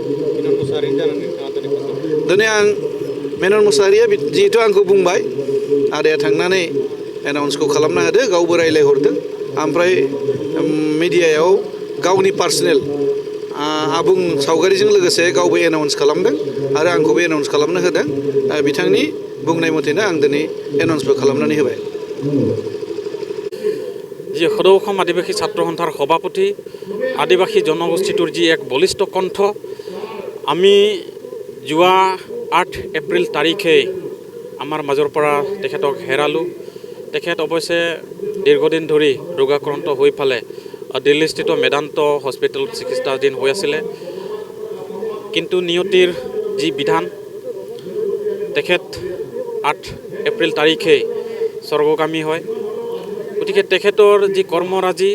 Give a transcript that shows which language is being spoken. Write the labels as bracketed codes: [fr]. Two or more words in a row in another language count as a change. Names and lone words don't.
[brx] दिनै आं मेनन मोसाहारिया जिहेतु आंखौ बुंबाय आदाया थांनानै एनाउन्सखौ खालामना होदो गावबो रायलायहरदों ओमफ्राय मिडियायाव गावनि पार्सनेल आबुं सावगारिजों लोगोसे गावबो एनाउन्स खालामदों आरो आंखौबो एनाउन्स खालामनो होदों बिथांनि बुंनाय मथेनो आं दिनै एनाउन्सबो खालामनानै होबाय [as] যি সদৌ অসম আদিবাসী ছাত্ৰ সন্থাৰ সভাপতি আদিবাসী জনগোষ্ঠীটোৰ যি এক বলিষ্ঠ কণ্ঠ আমি যোৱা 8 এপ্ৰিল তাৰিখে আমাৰ মাজৰ পৰা তেখেতক হেৰালোঁ তেখেত অৱশ্যে দীৰ্ঘদিন ধৰি ৰোগাক্ৰান্ত হৈ ফালে দিল্লীস্থিত মেদান্ত হস্পিটেলত চিকিৎসাধীন হৈ আছিলে কিন্তু নিয়তিৰ যি বিধান তেখেত 8 এপ্ৰিল তাৰিখে স্বৰ্গগামী হয় গতিকে তেখেতৰ যি কৰ্মৰাজি